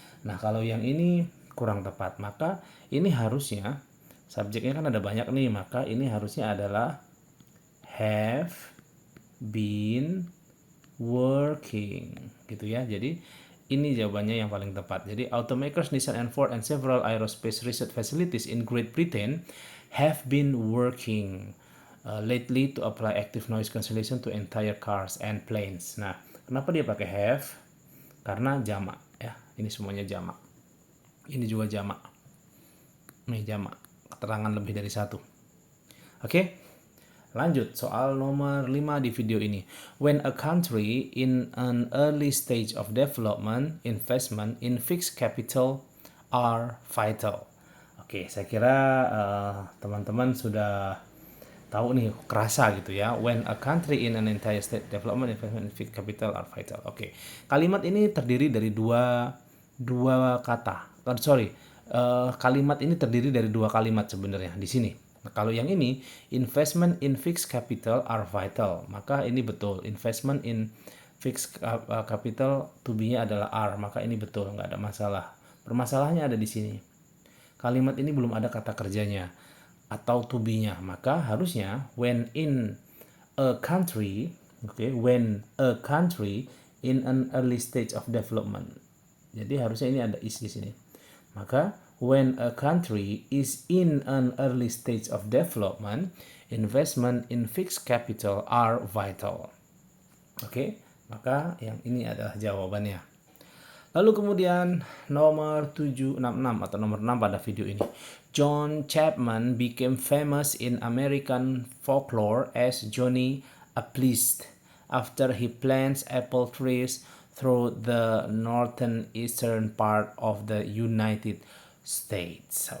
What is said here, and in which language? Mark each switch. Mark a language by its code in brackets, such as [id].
[id] Nah, kalau yang ini kurang tepat, maka ini harusnya subjeknya kan ada banyak nih, maka ini harusnya adalah [en] have been working [id] gitu ya. Jadi ini jawabannya yang paling tepat. Jadi [en] automakers Nissan and Ford and several aerospace research facilities in Great Britain have been working lately to apply active noise cancellation to entire cars and planes. [id] Nah, kenapa dia pakai have? Karena jamak ya. Ini semuanya jamak. Ini juga jamak. Nih jamak. Keterangan lebih dari satu. Oke. Lanjut soal nomor 5 di video ini. [en] When a country in an early stage of development, investment in fixed capital are vital. [id] Oke, saya kira teman-teman sudah tahu nih, kerasa gitu ya. [en] When a country in an entire state development, investment in fixed capital are vital. [id] Oke. Kalimat ini terdiri dari dua kata. Kalimat ini terdiri dari dua kalimat sebenarnya di sini. Nah, kalau yang ini, [en] investment in fixed capital are vital. [id] Maka ini betul. [en] Investment in fixed capital to be-nya adalah are. [id] Maka ini betul, nggak ada masalah. Permasalahannya ada di sini. Kalimat ini belum ada kata kerjanya atau to be-nya. Maka harusnya [en] when in a country, when a country in an early stage of development. [id] Jadi harusnya ini ada is di sini. Maka [en] when a country is in an early stage of development, investment in fixed capital are vital. [id] Maka yang ini adalah jawabannya. Lalu kemudian nomor 766 atau nomor 6 pada video ini. [en] John Chapman became famous in American folklore as Johnny Appleseed after he plants apple trees through the northern eastern part of the United States.